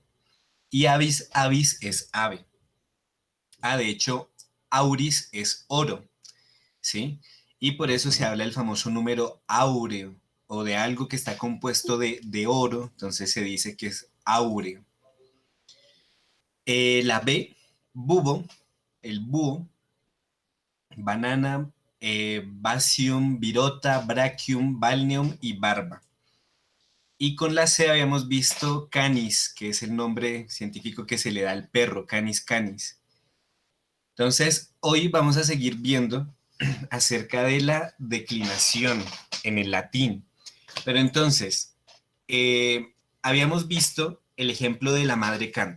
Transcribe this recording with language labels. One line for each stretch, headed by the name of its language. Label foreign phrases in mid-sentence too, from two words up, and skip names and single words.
Spanish: Y avis, avis es ave. De hecho, auris es oro, ¿sí? Y por eso se habla del famoso número áureo o de algo que está compuesto de oro, entonces se dice que es áureo. La B, bubo, el búho, banana,
Latin: basium, virota, brachium, balneum y barba.
Spanish: Y con la C habíamos visto canis, que es el nombre científico que se le da al perro,
Latin: canis canis.
Spanish: Entonces, hoy vamos a seguir viendo acerca de la declinación en el latín. Pero entonces, habíamos visto el ejemplo de la madre canta.